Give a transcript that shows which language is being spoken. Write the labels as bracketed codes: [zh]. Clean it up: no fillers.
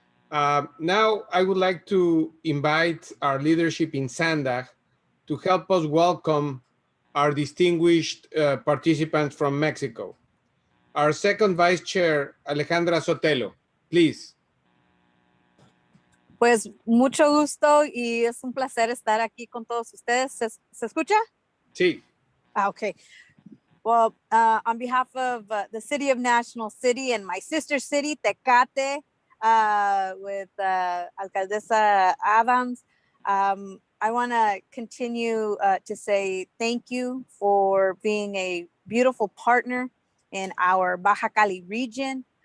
[en] Now, I would like to invite our leadership in SANDAG to help us welcome our distinguished participants from Mexico. Our second Vice Chair, Alejandra Sotelo, please. [es] Pues mucho gusto y es un placer estar aquí con todos ustedes. ¿Se escucha? Sí. [en] Okay. Well, on behalf of the City of National City and my sister city, Tecate, with Alcaldesa Adams, I want to continue to say thank you for being a beautiful partner in our Baja Cali region.